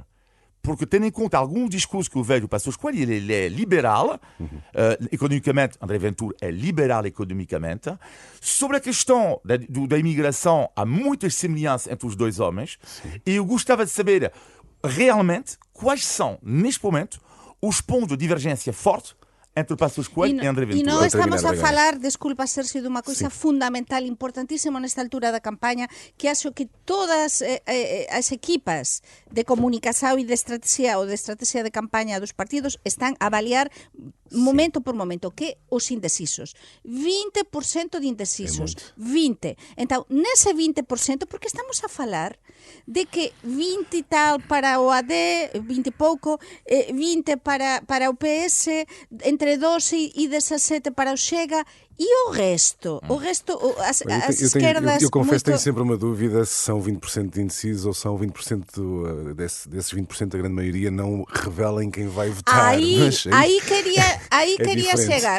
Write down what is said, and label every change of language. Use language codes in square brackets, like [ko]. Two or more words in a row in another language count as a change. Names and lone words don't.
[pt] Porque tendo em conta algum discurso que eu vejo do Passos Coelho, ele é liberal, economicamente, André Ventura é liberal economicamente. Sobre a questão da imigração, há muitas semelhanças entre os dois homens. E eu gostava de saber realmente quais são, neste momento, os pontos de divergência fortes entre o Passos Coelho e André Ventura. [gl] E non estamos a falar, desculpa, Sergio, dunha coisa fundamental, importantísima nesta altura da campaña, que acho que todas as equipas de comunicación e de estrategia de campaña dos partidos están a avaliar momento por momento, que os indecisos. 20% de indecisos. 20. Entón, nese 20%, porque estamos a falar de que 20 e tal para o AD, 20 e pouco, 20 para o PS, entre 12 e 17 para o Chega, e o resto? [pt] As esquerdas... Eu confesso que tenho sempre uma dúvida se são 20% de indecisos ou são 20% desses 20%, a grande maioria não revelem quem vai votar. Aí queria chegar.